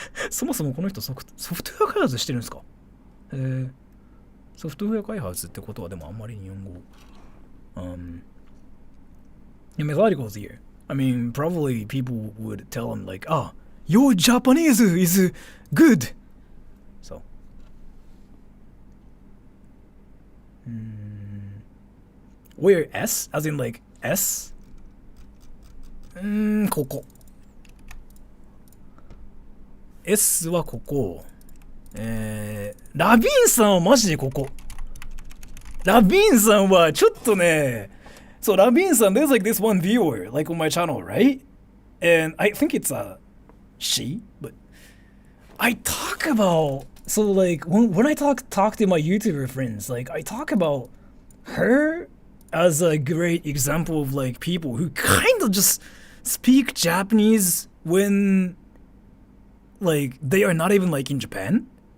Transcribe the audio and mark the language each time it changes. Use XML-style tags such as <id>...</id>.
<ja>そもそもこの人ソフトウェア開発してるんですか？ソフトウェア開発ってことはでもあんまり日本語。</ja> <en>Yeah, Methodical's here. I mean, probably people would tell him like, "Ah, your Japanese is good." So. Where S? As in like S?</en> <ja>ここ。 S はここ。ラビンさんはマジでここ。ラビンさんはちょっとね、</ja> <en>So Rabin-san, there's like this one viewer, like on my channel, right? And I think it's a she, but I talk about, so like when I talk to my YouTuber friends, like I talk about her as a great example of like people who kind of just speak Japanese when like they are not even like in Japan.</en>